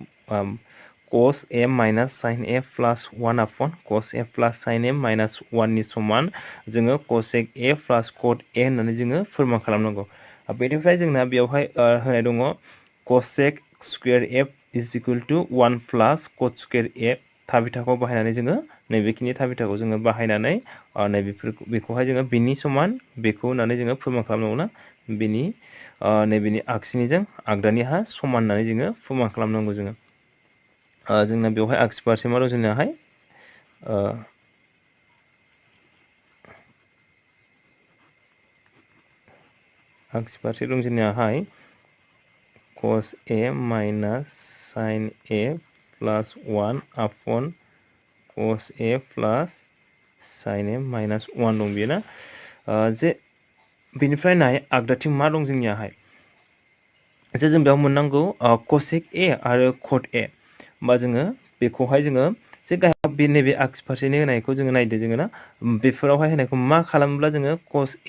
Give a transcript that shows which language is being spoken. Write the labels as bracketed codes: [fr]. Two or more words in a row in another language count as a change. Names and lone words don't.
[en] cos a minus sin a plus 1 upon cos a plus sin a minus 1 [brx] नि समान जोङो cosec [en] a plus cot a [brx] होननानै जोङो फोरमान खालामनांगौ बेनिफ्राय जोंना बेवहाय होनाय दङ [en] cosec square a is equal to 1 plus cot square a [brx] थाबिथाखौ बाहायनानै जोङो नैबेखिनि थाबिथाखौ जोङो बाहायनानै बेखौहाय जोङो बिनि समान बेखौ होननानै जोङो फोरमान खालामनांगौ ना बिनि नैबेनि आगसिनिजों आगदानिहा समान होननानै जोङो फोरमान खालामनांगौ जोङो जोंना बेवहाय आगसि फारसे मा दं जोंनाहाय आगसि फारसे दं जोंनियाहाय [en] cos a minus sin a plus 1 upon cos a plus sin a minus 1 [brx] दं बेयो ना जे बेनिफ्राय नाय आगदाथिं मा दं जोंनियाहाय जे जों बेयाव मोननांगौ cosec a आरो cot a होमबा जोङो बेखौहाय जोङो जे गाहायाव बे नैबे आगसि फारसेनि होनायखौ जोङो नायदो जोङो ना बेफोरावहाय होनायखौ मा खालामोब्ला जोङो [en] cos a